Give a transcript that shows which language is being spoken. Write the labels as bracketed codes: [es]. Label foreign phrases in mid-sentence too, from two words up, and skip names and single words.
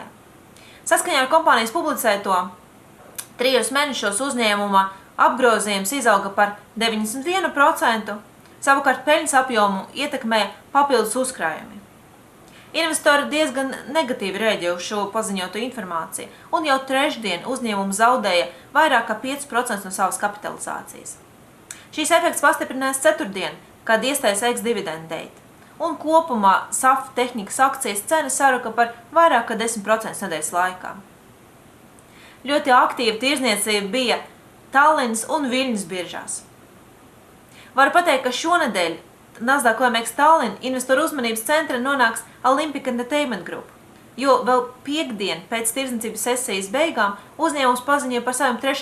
[lv] Saskaņā ar kompānijas publicēto 3 mēnešos uzņēmuma apgrozījums izauga par 91%, savukārt peļņas apjomu ietekmē papildus uzkrājumi. Investori diezgan negatīvi reaģēja uz šo paziņoto informāciju, un jau trešdien uzņēmumu zaudēja vairāk kā 5% no savas kapitalizācijas. Šīs efekts pastiprinājās ceturtdien, kad iestājas [en] ex-dividend date, [lv] un kopumā Saftehnikas akcijas cena saruka par vairāk kā 10% nedēļas laikā. Ļoti aktīva tirdzniecība bija Tallinas un Viļņas biržās. Varu pateikt, ka šonedēļ Nasdaq OMX Tallinn investoru uzmanības centra nonāks Olympic Entertainment Group, jo vēl piekdien pēc tirdzniecības sesijas beigām uzņēmums paziņoja par saviem 3.